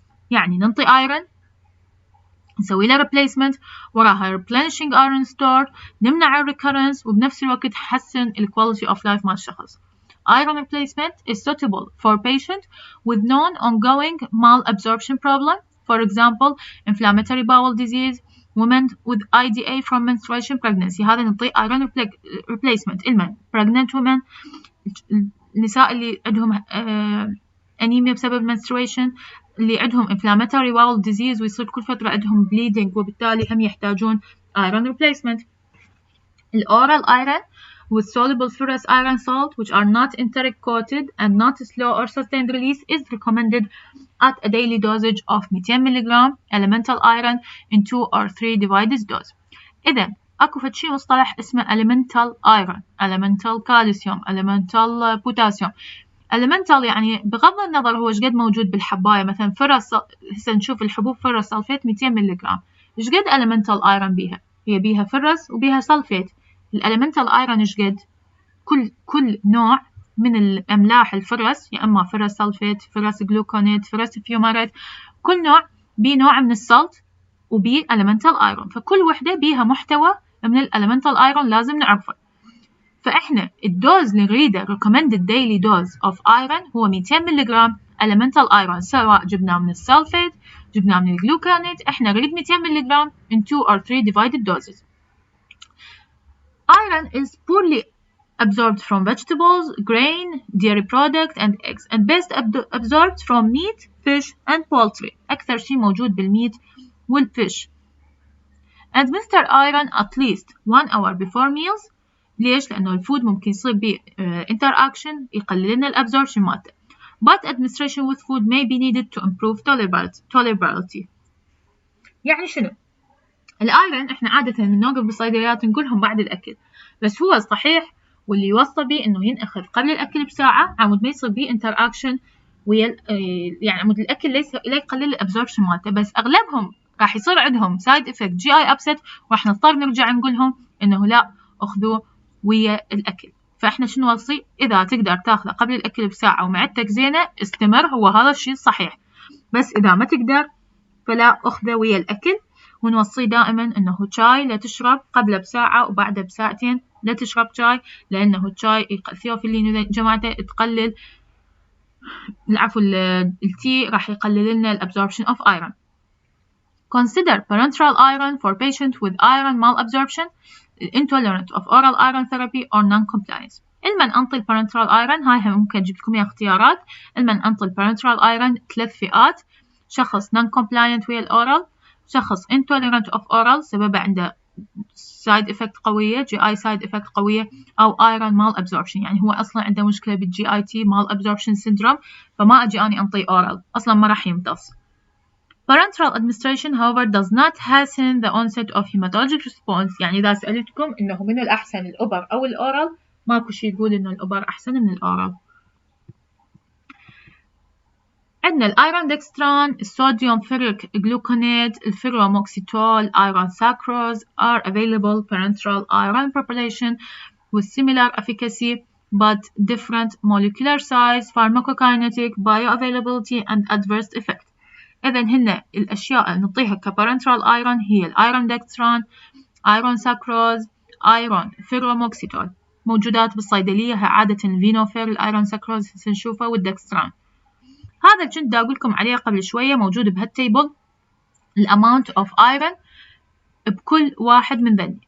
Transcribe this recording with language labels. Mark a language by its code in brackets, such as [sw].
[ar] يعني ننطي iron، نسوي له replacement، وراها replenishing iron store، نمنع recurrence، وبنفس الوقت نحسن [en] quality of life [ar] مال الشخص. [en] Iron replacement is suitable for patients with known ongoing malabsorption problem, for example, inflammatory bowel disease, women with IDA from menstruation pregnancy. [ar] هذا نعطيه iron replacement. المن pregnant women، النساء اللي عندهم anemia بسبب menstruation، اللي عندهم [en] inflammatory bowel disease [ar] ويصير كل فترة عندهم bleeding وبالتالي هم يحتاجون iron replacement. [en] الoral iron with soluble ferrous iron salt which are not enteric coated and not slow or sustained release is recommended at a daily dosage of 200 mg elemental iron in 2 or 3 divided dose. [ar] إذا أكو فشي مصطلح اسمه elemental iron، elemental calcium، elemental potassium. elemental يعني بغض النظر هو شقد موجود بالحباية، مثلا فرس هسه نشوف الحبوب فرس سلفيت 200 ملغ، شقد elemental iron بيها؟ هي بيها فرس وبيها سلفيت. الelemental iron شقد؟ كل نوع من الأملاح الفرس، يا إما فرس سلفيت، فرس جلوكونات، فرس فيومارات، كل نوع بيه نوع من السلت وبيه elemental iron، فكل وحدة بيها محتوى من elemental iron لازم نعرفه. فإحنا الدوز اللي نريده [en] recommended daily dose of iron [ar] هو 200 ملغ elemental iron، سواء جبناه من السلفيت جبناه من الجلوكونات، إحنا نريد 200 ملغ [en] in 2 or 3 divided doses. Iron is poorly absorbed from vegetables, grain, dairy products and eggs and best absorbed from meat, fish and poultry. [ar] أكثر شيء موجود بالميت والفيش. [en] Administer iron at least 1 hour before meals. [ar] ليش؟ لأنه الفود ممكن يصير به interaction يقلل لنا الابزوربشن مالته. [en] But administration with food may be needed to improve tolerability. [ar] يعني شنو؟ الايرون احنا عادة من نوقف بالصيدليات نقولهم بعد الأكل، بس هو صحيح واللي يوصى به إنه ينأخذ قبل الأكل بساعة عمود ما يصير به interaction ويا يعني عمود الأكل لا يقلل الابزوربشن مالته، بس أغلبهم راح يصير عندهم side effect GI upset وراح نضطر نرجع نقولهم إنه لا أخذوه ويا الأكل. فإحنا شنو نوصي؟ إذا تقدر تاخذه قبل الأكل بساعة ومعدتك زينة استمر، هو هذا الشيء الصحيح. بس إذا ما تقدر فلا أخذه ويا الأكل. ونوصي دائما أنه شاي لا تشرب قبل بساعة وبعد بساعتين لا تشرب شاي، لأنه الشاي الثيوفيلين جماعته تقلل العفو التي راح يقلل لنا الابزوربشن of iron. [en] Consider parenteral iron for patients with iron malabsorption, intolerant of oral iron therapy or non-compliance. [ar] المن أنطي parenteral iron هاي ممكن أجيب لكم اختيارات. المن أنطي parenteral iron 3 فئات: شخص non-compliant ويا الأورال، شخص [en] intolerant of oral [ar] سبب عنده side effect قوية GI side effect قوية، أو iron malabsorption يعني هو أصلا عنده مشكلة بالGIT malabsorption syndrome فما أجي أني أنطي oral أصلا ما راح يمتص. [en] Parenteral administration however does not hasten the onset of hematologic response. [ar] يعني إذا سألتكم إنه من الأحسن الأوبر أو الأورال ماكو شيء يقول إنه الأوبر أحسن من الأورال. عندنا الأيرون دextran، الصوديوم فيريك جلوكونات، الفيروموكسيتول، [en] iron sucrose are available parenteral iron preparation with similar efficacy but different molecular size, pharmacokinetic, bioavailability and adverse effect. [ar] إذن هن الأشياء اللي نعطيها كبارنترال ايرون هي الايرون دكستران، ايرون ساكروز، ايرون فيروموكسيتول، موجودات بالصيدلية عادة الفينوفير، الايرون ساكروز نشوفه والدكستران. هذا كنت دا أقول لكم عليه قبل شوية موجود بهالتيبل الاماونت اوف ايرون بكل واحد من ذني.